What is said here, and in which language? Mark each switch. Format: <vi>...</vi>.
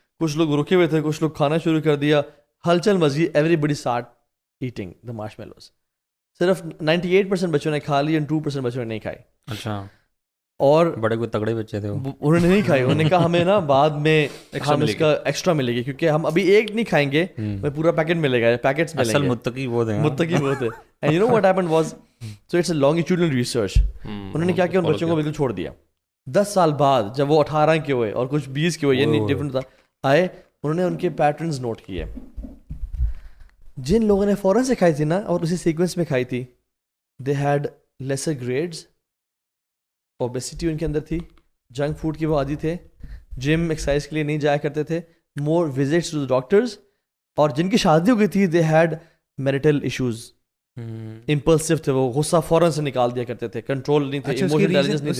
<ur>کچھ لوگ رکے ہوئے تھے, کچھ لوگ کھانا شروع کر دیا, ہلچل مچی,</ur> <en>Everybody start eating the marshmallows.</en> <ur>صرف 98% بچوں نے کھا لی اور 2% بچوں نے نہیں کھائی. اچھا, اور بڑے کوئی تگڑے بچے تھے, انہوں نے نہیں کھائی. انہوں نے کہا ہمیں نا بعد میں ہم اس کا ایکسٹرا ملے گی, کیونکہ ہم ابھی ایک نہیں کھائیں گے, ہمیں پورا پیکٹ ملے گا, پیکٹس ملیں گے. اصل متقی وہ تھے.</ur> <en>And you know what happened was, so it's a longitudinal research.</en> <ur>انہوں نے کیا کیا, ان بچوں کو بالکل چھوڑ دیا. 10 سال بعد جب وہ 18 کے ہوئے اور کچھ 20 کے ہوئے, یعنی ڈفرنٹ آئے, انہوں نے ان کے پیٹرنز نوٹ کیے. جن لوگوں نے فوراً سے کھائی تھی نا اور اسی سیکوینس میں کھائی تھی,</ur> <en>they had lesser grades,</en> <ur>obesity ان کے اندر تھی, جنک فوڈ کی وہ عادی تھے, جم ایکسرسائز کے لیے نہیں جایا کرتے تھے,</ur> <en>more visits to doctors,</en> <ur>اور جن کی شادی ہو گئی تھی</ur> <en>they had marital issues,</en> <ur>impulsive تھے, وہ غصہ فوراً سے نکال دیا کرتے تھے, کنٹرول نہیں تھے, ایموشنل انٹیلیجنس نہیں تھی.</ur>